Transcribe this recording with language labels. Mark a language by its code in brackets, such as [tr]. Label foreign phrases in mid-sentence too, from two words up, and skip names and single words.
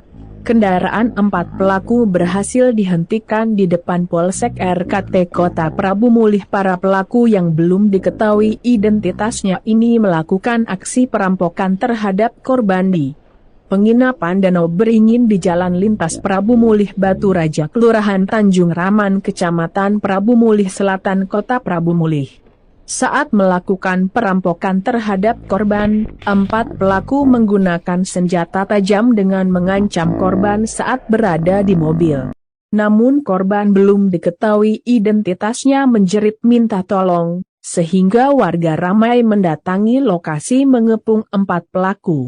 [id] Kendaraan 4 pelaku berhasil dihentikan di depan Polsek RKT Kota Prabu Mulih. Para pelaku yang belum diketahui identitasnya ini melakukan aksi perampokan terhadap korban di penginapan Danau Beringin di Jalan Lintas Prabu Mulih Batu Raja, Kelurahan Tanjung Raman, Kecamatan Prabu Mulih Selatan, Kota Prabu Mulih. Saat melakukan perampokan terhadap korban, 4 pelaku menggunakan senjata tajam dengan mengancam korban saat berada di mobil. Namun korban belum diketahui identitasnya menjerit minta tolong, sehingga warga ramai mendatangi lokasi mengepung 4 pelaku.